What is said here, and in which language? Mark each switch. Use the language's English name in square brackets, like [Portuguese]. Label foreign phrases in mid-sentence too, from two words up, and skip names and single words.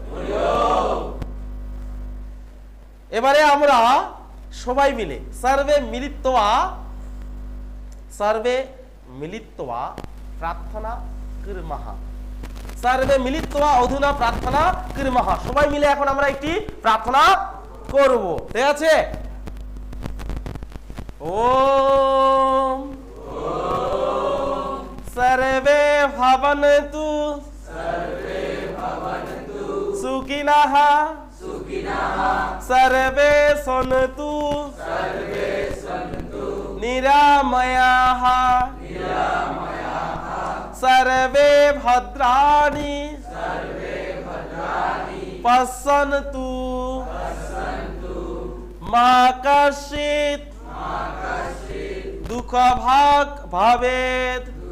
[Bangla] এবারে আমরা সবাই মিলে [Sanskrit] সর্বে মিলিত্বা প্রার্থনা কর্মঃ। সর্বে মিলিত্বা অধুনা প্রার্থনা কর্মঃ। [Bangla] সবাই মিলে এখন আমরা একটি প্রার্থনা করব, ঠিক আছে? [Sanskrit] ওম সর্বে ভবন্তু সুখিনঃ सर्वे सन्तु निरामयाः सर्वे भद्राणि पश्यन्तु मा कश्चित् दुःखभाग् भवेत्।